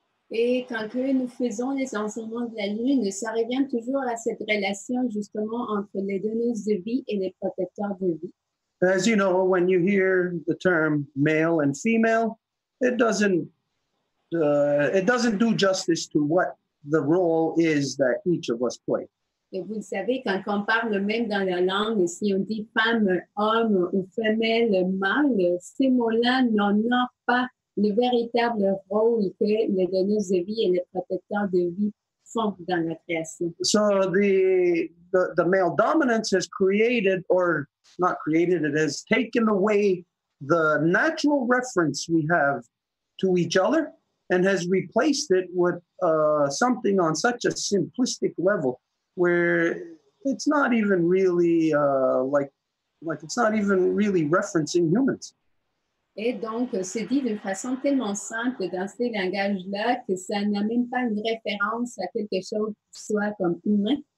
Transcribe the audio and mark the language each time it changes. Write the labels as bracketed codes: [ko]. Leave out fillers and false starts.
[fr] Et quand que nous faisons les enseignements de la lune, ça revient toujours à cette relation justement entre les donneuses de vie et les protecteurs de vie. [en] As you know, when you hear the term male and female, it doesn't do justice to what the role is that each of us play. [fr] Et vous le savez, quand on parle même dans la langue, si on dit femme, homme ou femelle, mâle, ces mots-là n'honorent pas le véritable rôle que les donneuses de vie et les protecteurs de vie font dans la création. [en] So the male dominance has created, or not created, it has taken away the natural reference we have to each other and has replaced it with something on such a simplistic level where it's not even really like it's not even really referencing humans. [fr] Et donc, c'est dit d'une façon tellement simple dans ces langages-là que ça n'a même pas une référence à quelque chose qui soit comme humain.